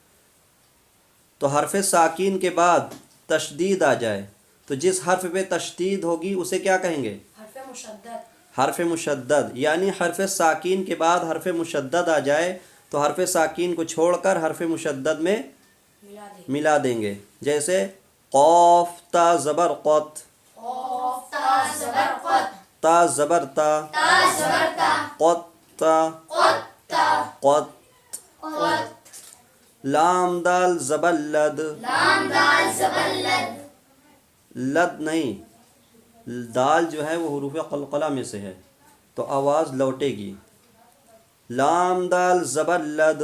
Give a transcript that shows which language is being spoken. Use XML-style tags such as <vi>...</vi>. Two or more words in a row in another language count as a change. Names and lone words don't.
<ur>تو حرف ساکین کے بعد تشدید آ جائے تو جس حرف پہ تشدید ہوگی اسے کیا کہیں گے؟ حرف مشدد. حرف مشدد، یعنی حرف ساکین کے بعد حرف مشدد آ جائے تو حرف ساکین کو چھوڑ کر حرف مشدد میں ملا دے. ملا دیں گے، جیسے قاف تا زبر قط، قاف تا زبر قط. تا زبر تا، تا زبر تا. قط تا، قط تا. قط، قط. لام دال زبر لد، لام دال زبر لد. لد نہیں، دال جو ہے وہ حروف قلقلہ میں سے ہے تو آواز لوٹے گی۔ لام دال زبر لد،</ur>